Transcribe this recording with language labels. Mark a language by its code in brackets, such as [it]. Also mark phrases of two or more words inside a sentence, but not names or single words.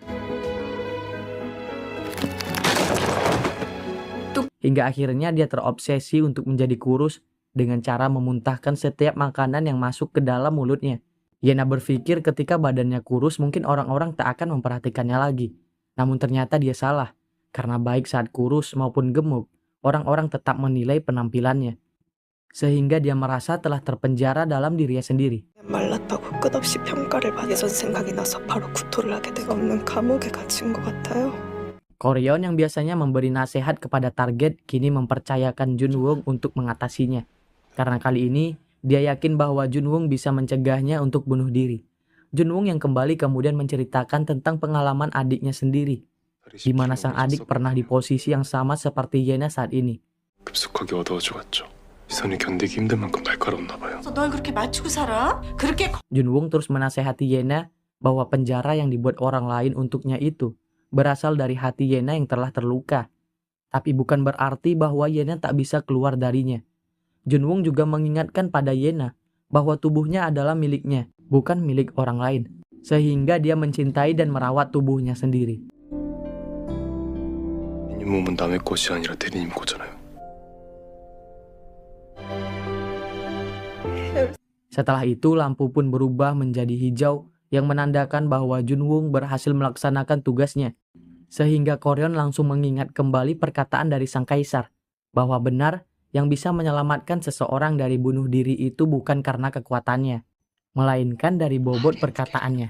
[id] Hingga akhirnya dia terobsesi untuk menjadi kurus dengan cara memuntahkan setiap makanan yang masuk ke dalam mulutnya. Yena berpikir ketika badannya kurus mungkin orang-orang tak akan memperhatikannya lagi. Namun ternyata dia salah, karena baik saat kurus maupun gemuk, orang-orang tetap menilai penampilannya. Sehingga dia merasa telah terpenjara dalam dirinya sendiri. [ko] 말랐다고 끝없이 평가를 받아 예전 생각이 나서 바로 구토를 하게 돼 없는 감옥에 갇힌 것 같아요. [id] Koryon yang biasanya memberi nasihat kepada target kini mempercayakan Junwoo untuk mengatasinya. Karena kali ini, dia yakin bahwa Junwoo bisa mencegahnya untuk bunuh diri. Junwoo yang kembali kemudian menceritakan tentang pengalaman adiknya sendiri, di mana sang adik pernah di posisi yang sama seperti Yena saat ini. [ko] 급속하게 어두워져갔죠. 시선이 견디기 힘든 만큼 날카로웠나 봐요. 널 그렇게 맞추고 살아? 그렇게 [id] Junwoo terus menasehati Yena bahwa penjara yang dibuat orang lain untuknya itu berasal dari hati Yena yang telah terluka. Tapi bukan berarti bahwa Yena tak bisa keluar darinya. Junwoo juga mengingatkan pada Yena bahwa tubuhnya adalah miliknya, bukan milik orang lain. Sehingga dia mencintai dan merawat tubuhnya sendiri. [ko] 이 몸은 남의 것이 아니라 대리님 거잖아요. [id] Setelah itu lampu pun berubah menjadi hijau yang menandakan bahwa Junwoo berhasil melaksanakan tugasnya. Sehingga Koryon langsung mengingat kembali perkataan dari sang kaisar bahwa benar yang bisa menyelamatkan seseorang dari bunuh diri itu bukan karena kekuatannya, melainkan dari bobot perkataannya.